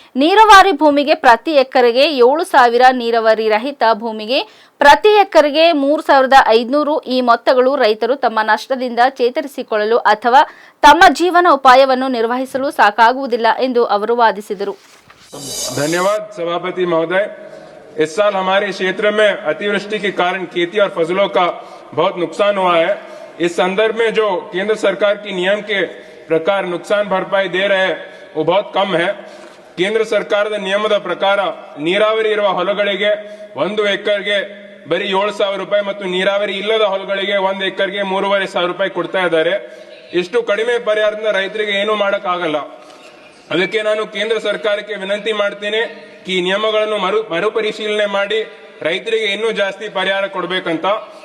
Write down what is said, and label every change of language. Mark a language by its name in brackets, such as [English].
[Kannada] ನೀರಾವರಿ ಭೂಮಿಗೆ ಪ್ರತಿ ಎಕರೆಗೆ 7,000, ನೀರಾವರಿ ರಹಿತ ಭೂಮಿಗೆ ಪ್ರತಿ ಎಕರೆಗೆ 3,500 ಈ ಮೊತ್ತಗಳು ರೈತರು ತಮ್ಮ ನಷ್ಟದಿಂದ ಚೇತರಿಸಿಕೊಳ್ಳಲು ಅಥವಾ ತಮ್ಮ ಜೀವನ ಉಪಾಯವನ್ನು ನಿರ್ವಹಿಸಲು ಸಾಕಾಗುವುದಿಲ್ಲ ಎಂದು ಅವರು ವಾದಿಸಿದರು. [Hindi] धन्यवाद सभापति महोदय। इस साल हमारे क्षेत्र में अतिवृष्टि के कारण खेती और फसलों का बहुत नुकसान हुआ है। इस संदर्भ में जो केंद्र सरकार की नियम के प्रकार नुकसान भरपाई दे रहे हैं वो बहुत कम है। [Kannada] ಕೇಂದ್ರ ಸರ್ಕಾರದ ನಿಯಮದ ಪ್ರಕಾರ ನೀರಾವರಿ ಇರುವ ಹೊಲಗಳಿಗೆ 1 ಎಕರೆಗೆ ಬರೀ 7,000 ರೂಪಾಯಿ ಮತ್ತು ನೀರಾವರಿ ಇಲ್ಲದ ಹೊಲಗಳಿಗೆ 1 ಎಕರೆಗೆ 3,500 ರೂಪಾಯಿ ಕೊಡ್ತಾ ಇದ್ದಾರೆ. ಇಷ್ಟು ಕಡಿಮೆ ಪರಿಹಾರದಿಂದ ರೈತರಿಗೆ ಏನು ಮಾಡಕ್ಕಾಗಲ್ಲ. ಅದಕ್ಕೆ ನಾನು ಕೇಂದ್ರ ಸರ್ಕಾರಕ್ಕೆ ವಿನಂತಿ ಮಾಡ್ತೀನಿ ಈ ನಿಯಮಗಳನ್ನು ಮರುಪರಿಶೀಲನೆ ಮಾಡಿ ರೈತರಿಗೆ ಇನ್ನೂ ಜಾಸ್ತಿ ಪರಿಹಾರ ಕೊಡಬೇಕಂತ.